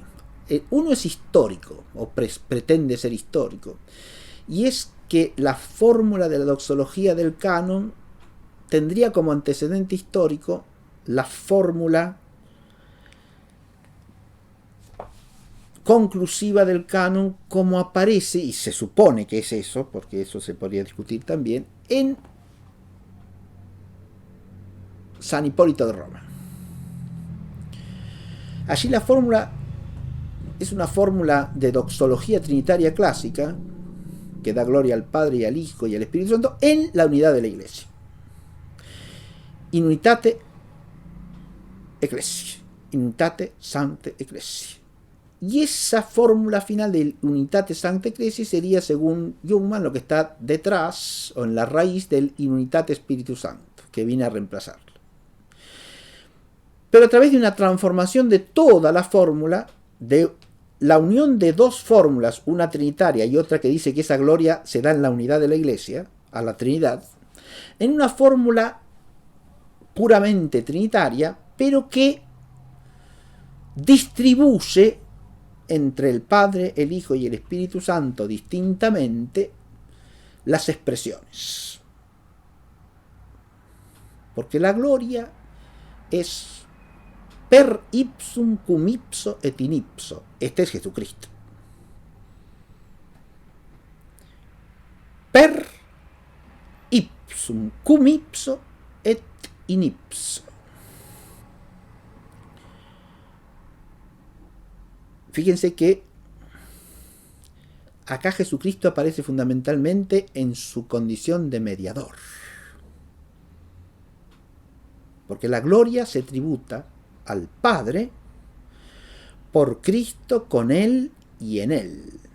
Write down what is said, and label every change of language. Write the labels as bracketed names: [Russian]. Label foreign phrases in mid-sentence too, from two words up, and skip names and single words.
[Spanish] Uno es histórico, o pretende ser histórico, y es que la fórmula de la doxología del canon tendría como antecedente histórico la fórmula conclusiva del canon como aparece, y se supone que es eso, porque eso se podría discutir también, en San Hipólito de Roma. Allí la fórmula es una fórmula de doxología trinitaria clásica que da gloria al Padre y al Hijo y al Espíritu Santo en la unidad de la Iglesia. [Latin] In unitate ecclesiae, in unitate sancte ecclesiae. [Spanish] Y esa fórmula final del [Latin] unitate sancte ecclesiae [Spanish] sería, según Jungmann, lo que está detrás o en la raíz del [Latin] in unitate Spiritus Sancto, [Spanish] que viene a reemplazarlo. Pero a través de una transformación de toda la fórmula, de la unión de dos fórmulas, una trinitaria y otra que dice que esa gloria se da en la unidad de la Iglesia, a la Trinidad, en una fórmula puramente trinitaria, pero que distribuye entre el Padre, el Hijo y el Espíritu Santo distintamente las expresiones. Porque la gloria es [Latin] per ipsum cum ipso et in ipso. [Spanish] Este es Jesucristo. [Latin] Per ipsum cum ipso et in ipso. [Spanish] Fíjense que acá Jesucristo aparece fundamentalmente en su condición de mediador. Porque la gloria se tributa al Padre por Cristo, con Él y en Él.